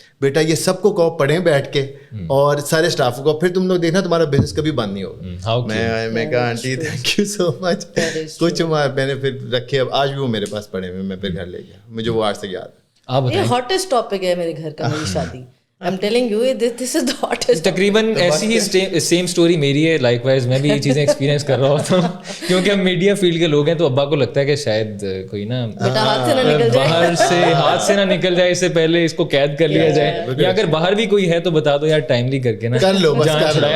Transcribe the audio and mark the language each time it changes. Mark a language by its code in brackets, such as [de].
[ur] بیٹا یہ سب کو کہو پڑھیں بیٹھ کے اور سارے اسٹاف کو، پھر تم لوگ دیکھنا تمہارا بزنس کبھی بند نہیں ہوگا. میں کہا آنٹی تھینک یو سو مچ. کچھ میں نے پھر رکھے، اب آج بھی وہ میرے پاس پڑے ہوئے، میں پھر گھر لے گیا. مجھے وہ آج تک یاد ہے. یہ ہاٹسٹ ٹاپک ہے میرے گھر کا، میری شادی. [en] I'm telling you, this is the hottest. [ur] تقریباً ایسی ہی سیم اسٹوری میری ہے. لائک وائز میں بھی یہ چیزیں ایکسپیرینس کر رہا ہوتا ہوں کیونکہ ہم میڈیا فیلڈ کے لوگ ہیں، تو ابا کو لگتا ہے کہ شاید کوئی نا باہر سے ہاتھ سے نہ نکل جائے، اس سے پہلے اس کو قید کر لیا جائے، یا اگر باہر بھی کوئی ہے تو بتا دو یار ٹائملی کر کے نا جان چھڑائے.